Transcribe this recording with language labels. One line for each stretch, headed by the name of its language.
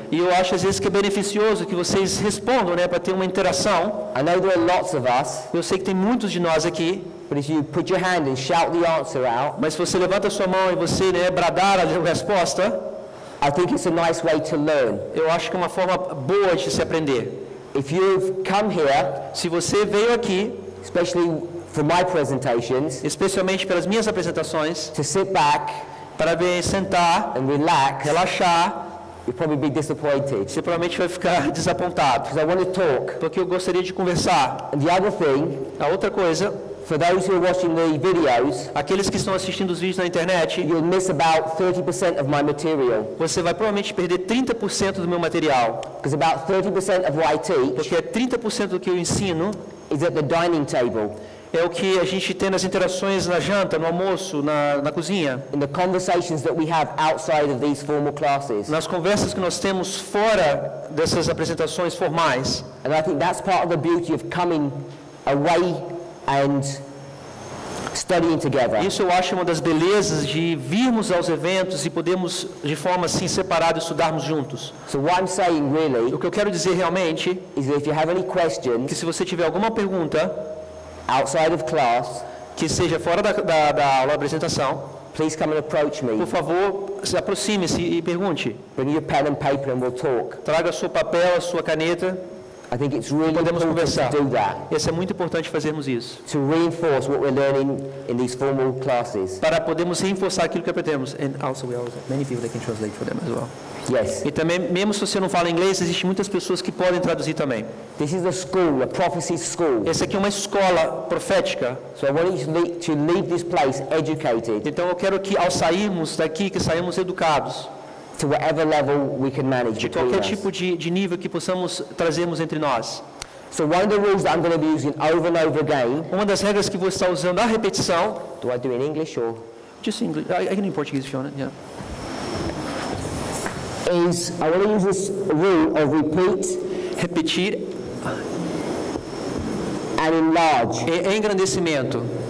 Portuguese: e eu acho às vezes que é beneficioso que vocês respondam, né, para ter uma interação.
English: I know there are lots of us
Portuguese: Eu sei que tem muitos de nós aqui
English: but if you put your hand and shout the answer out,
Portuguese: Mas se você levanta a sua mão e você, né, bradar a resposta,
English: I think it's a nice way to learn.
Portuguese: eu acho que é uma forma boa de se aprender.
English: If you've come here,
Portuguese: Se você veio aqui,
English: especially for my presentations,
Portuguese: especialmente pelas minhas apresentações,
English: to sit back
Portuguese: para sentar,
English: and relax,
Portuguese: relaxar,
English: you'll probably be disappointed.
Portuguese: você provavelmente vai ficar desapontado,
English: Because I want to talk.
Portuguese: porque eu gostaria de conversar.
English: And the other thing,
Portuguese: A outra coisa,
English: for those who are watching the videos,
Portuguese: aqueles que estão assistindo os vídeos na internet,
English: you'll miss about 30% of my material.
Portuguese: você vai provavelmente perder 30% do meu material,
English: Because about 30% of what I teach
Portuguese: porque 30% do que eu ensino
English: is at the dining table,
Portuguese: é o que a gente tem nas interações na janta, no almoço, na cozinha,
English: in the conversations that we have outside of these formal classes.
Portuguese: nas conversas que nós temos fora dessas apresentações formais.
English: And I think that's part of the beauty of coming away and studying together.
Portuguese: Isso eu acho uma das belezas de virmos aos eventos e podermos, de forma assim separada, estudarmos juntos.
English: So what I'm saying really
Portuguese: O que eu quero dizer realmente
English: is that if you have any
Portuguese: é que
English: questions
Portuguese: se você tiver alguma pergunta
English: outside of class,
Portuguese: que seja fora da aula, da apresentação,
English: please come and approach me.
Portuguese: por favor, se aproxime-se e pergunte.
English: Bring your pen and paper and we'll talk.
Portuguese: Traga seu papel, a sua caneta.
English: I think it's really
Portuguese: Podemos
English: important
Portuguese: conversar.
English: to do that,
Portuguese: Isso é muito importante fazermos isso,
English: to reinforce what we're learning in these formal classes.
Portuguese: para podermos reforçar aquilo que aprendemos.
English: And also we also many people that can translate for them as well. Yes.
Portuguese: E também, mesmo se você não fala inglês, existem muitas pessoas que podem traduzir também.
English: This is a school, a prophecy school.
Portuguese: Essa aqui é uma escola profética.
English: So I want you to leave this place educated
Portuguese: Então eu quero que ao sairmos daqui, que saímos educados,
English: to whatever level we can manage
Portuguese: de
English: between
Portuguese: qualquer
English: us.
Portuguese: tipo de nível que possamos trazermos entre nós.
English: So one of the rules that I'm going to be using over and over again,
Portuguese: Uma das regras que você está usando a repetição,
English: do I do it in English or? just English, I can in Portuguese if you want it, yeah. Is I want to use this rule of repeat
Portuguese: Repetir
English: and enlarge.
Portuguese: é engrandecimento.